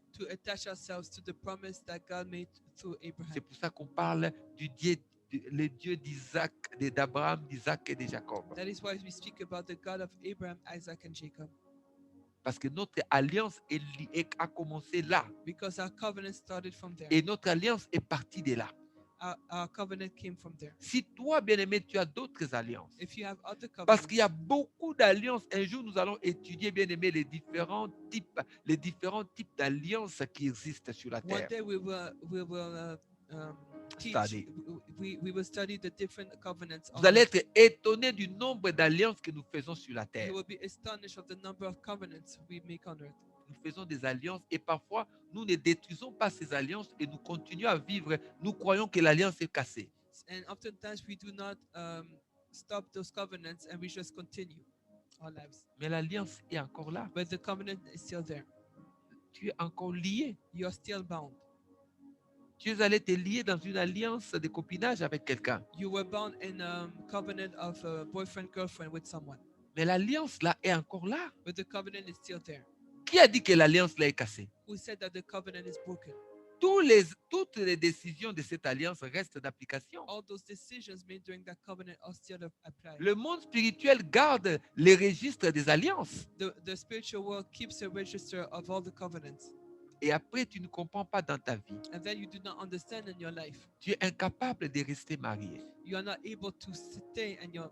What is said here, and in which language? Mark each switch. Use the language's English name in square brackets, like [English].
[English] to attach ourselves to the promise that God made through Abraham. [French] C'est pour ça qu'on parle du Dieu, le Dieu d'Isaac, d'Abraham, d'Isaac et de Jacob. [English] That is why we speak about the God of Abraham, Isaac, and Jacob, [French] Parce que notre alliance a commencé là. [English] because our covenant started from there. [French] Et notre alliance est partie de là. [English] Our covenant came from there. [French] Si toi, bien-aimé, tu as d'autres alliances, [English] If you have other [French] parce [English] covenants, [French] qu'il y a beaucoup d'alliances. Un jour, nous allons étudier, bien-aimé, les différents types d'alliances qui existent sur la [English] one [French] terre. [English] day we will teach. Study. We will study the different covenants. [French] Vous allez être étonné du nombre d'alliances que nous faisons sur la [English] You [French] terre. [English] will be astonished of the number of covenants we make on earth. [French] nous faisons des alliances et parfois, nous ne détruisons pas ces alliances et nous continuons à vivre. Nous croyons que l'alliance est cassée. [English] And oftentimes we do not stop those covenants and we just continue our lives. [French] Mais l'alliance est encore là. [English] But the covenant is still there. [French] Tu es encore lié. [English] You are still bound. [French] Tu es allé te lier dans une alliance de copinage avec quelqu'un. [English] You were bound in a covenant of boyfriend-girlfriend with someone. [French] Mais l'alliance là est encore là. [English] But the covenant is still there. [French] Qui a dit que l'alliance là est cassée? [English] Who said that the covenant is broken? [French] Toutes les décisions de cette alliance restent d'application. [English] All those decisions made during that covenant are still applied. [French] Le monde spirituel garde les registres des alliances. [English] The spiritual world keeps a register of all the covenants. [French] Et après, tu ne comprends pas dans ta vie. [English] And then you do not understand in your life. [French] Tu es incapable de rester marié. [English] You are not able to stay in your